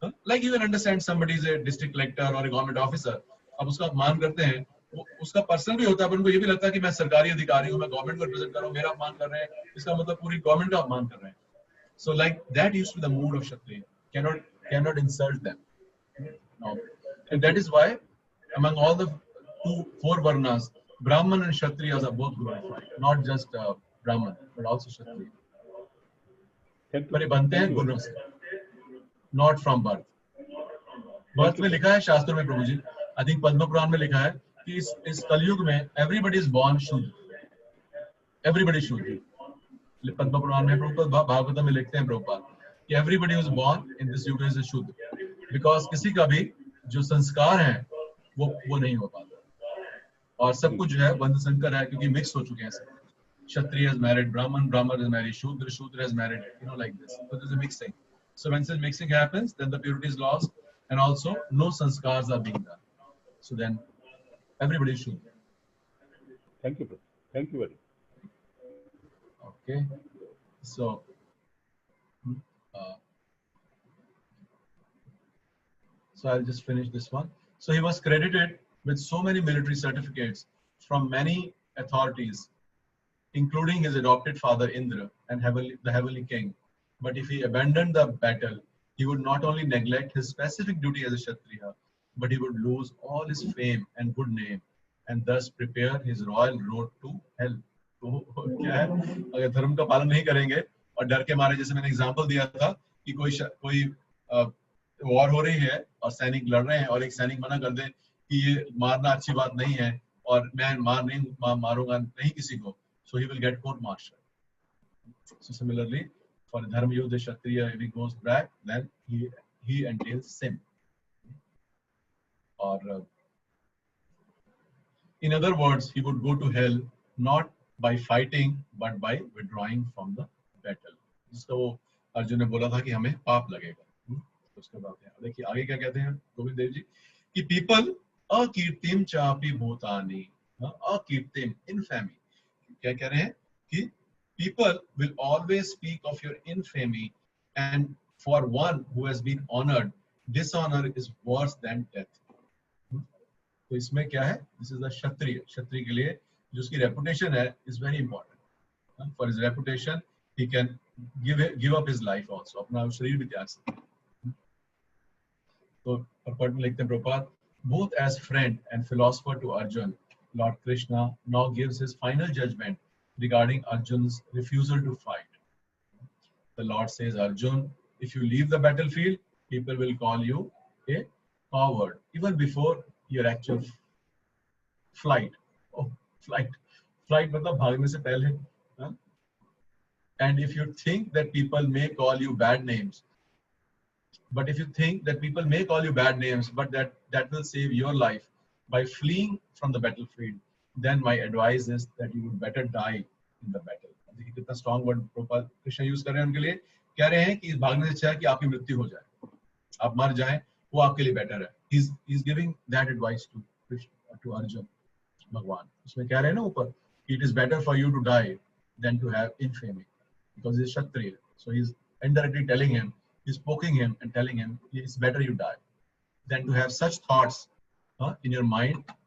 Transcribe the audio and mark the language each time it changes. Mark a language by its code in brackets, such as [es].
[en] Like you can understand somebody is a district collector or a government officer, [hi] अब उसका अपमान करते हैं, वो उसका पर्सनल भी होता है, पर उनको ये भी लगता है कि मैं सरकारी अधिकारी हूँ, मैं गवर्नमेंट को रिप्रेजेंट कर रहा हूँ, मेरा अपमान कर रहे हैं, इसका मतलब पूरी गवर्नमेंट का अपमान कर रहे हैं। [en] So like that used to be the mood of Kshatriya, cannot insult them. No. And that is why among all the 4 varnas, Brahman and Kshatriyas are both glorified, not just Brahman but also Kshatriya. [hi] पर ये बनते हैं गुणों से, [en] not from birth. [hi] Birth में लिखा है शास्त्र में प्रभु जी, आई थिंक पद्म पुराण में लिखा है कि इस कलयुग में [en] everybody is born [hi] शुद्ध, everybody शुद्ध। पद्म पुराण में प्रभुपाद भागवत में लिखते हैं प्रभुपाद कि [en] everybody was born in this [hi] युग is शुद्ध, because किसी का भी जो संस्कार है वो नहीं हो पाता, और सब कुछ जो है बंध संकर है, क्योंकि मिक्स हो चुके हैं सब। [en] Kshatriya is married Brahman, Brahman is married Shudra, Shudra is married, like this. So there's a mixing. So when such mixing happens, then the purity is lost, and also no sanskars are being done. So then everybody is Shudra. Thank you, thank you very much. Okay. So I'll just finish this one. So he was credited with so many military certificates from many authorities, including his adopted father Indra and the heavenly king. But if he abandoned the battle, he would not only neglect his specific duty as a Kshatriya, but he would lose all his fame and good name, and thus prepare his royal road to hell. [hi] तो क्या है, अगर धर्म का पालन नहीं करेंगे और डर के मारे, जैसे मैंने एग्जांपल दिया था कि कोई वॉर हो रही है और सैनिक लड़ रहे हैं और एक सैनिक मना कर दे कि ये मारना अच्छी बात नहीं है और मैं मारूंगा नहीं किसी को, [en] so he will get court martial. So similarly for dharma yuddha kshatriya, if he goes back, then he entails sin. Or in other words, he would go to hell not by fighting but by withdrawing from the battle. [hi] जिसको वो अर्जुन ने बोला था कि हमें पाप लगेगा. तो उसके बाद देखिए आगे क्या कहते हैं गोविंद देव जी कि [en] people [sa] अकीर्तिम चापि भूतानि, [en] अकीर्तिम infamy, [hi] क्या कह रहे हैं कि [en] people will always speak of your infamy, and for one who has been honored, dishonor is worse than death. [hi] तो इसमें क्या है, [en] this is the Kshatriya, [hi] क्षत्रिय के लिए जो उसकी रेपुटेशन है [en] Is very important. For his reputation he can give up his life also, [hi] अपना शरीर भी त्याग सकता है. तो पढ़ लिखते हैं Prabhupada, [en] both as friend and philosopher to Arjun, Lord Krishna now gives his final judgment regarding Arjun's refusal to fight. The Lord says, Arjun, if you leave the battlefield, people will call you a coward even before your actual flight. [hi] Oh, flight मतलब भागने से पहले. [en] And if you think that people may call you bad names, but if you think that people may call you bad names, but that will save your life by fleeing from the battlefield, then my advice is that you would better die in the battle. [hi] देखिए कितना strong word प्रोपाल Krishna use कर रहे हैं उनके लिए. कह रहे हैं कि भागने से अच्छा है कि आपकी मृत्यु हो जाए, आप मर जाएं, वो आपके लिए बेटर है. [en] He is giving that advice to Arjun. [hi] भगवान उसमें कह रहे हैं ना ऊपर, [en] it is better for you to die than to have infamy, because he is Kshatriya. So he is indirectly telling him, he is poking him and telling him, it's better you die than to have such thoughts in your mind.